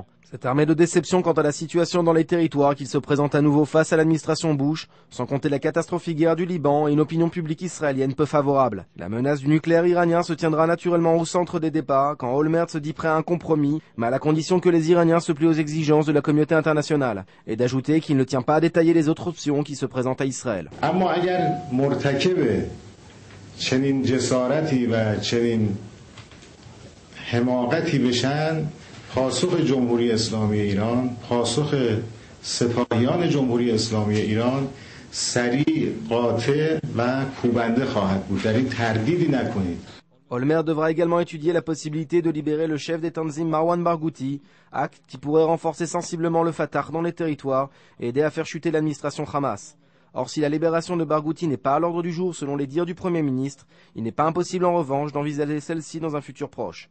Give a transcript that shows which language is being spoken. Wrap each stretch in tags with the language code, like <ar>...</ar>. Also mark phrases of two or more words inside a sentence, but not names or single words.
<fr>C'est armé de déception quant à la situation dans les territoires qu'il se présente à nouveau face à l'administration Bush, sans compter la catastrophique guerre du Liban et une opinion publique israélienne peu favorable. La menace du nucléaire iranien se tiendra naturellement au centre des débats quand Olmert se dit prêt à un compromis, mais à la condition que les Iraniens se plient aux exigences de la communauté internationale, et d'ajouter qu'il ne tient pas à détailler les autres options qui se présentent à Israël.</fr> <fa>چنین جسارتی و چنین حماقتی بشن پاسخ جمهوری اسلامی ایران پاسخ سپاهیان جمهوری اسلامی ایران سریع قاطع و کوبنده خواهد بود در این تردیدی نکنید.</fa> <fr>Olmert devra également étudier la possibilité de libérer le chef des Tanzim Marwan Barghouti, acte qui pourrait renforcer sensiblement le Fatah dans les territoires et aider à faire chuter l'administration Hamas. Or, si la libération de Barghouti n'est pas à l'ordre du jour selon les dires du Premier ministre, il n'est pas impossible en revanche d'envisager celle-ci dans un futur proche.</fr>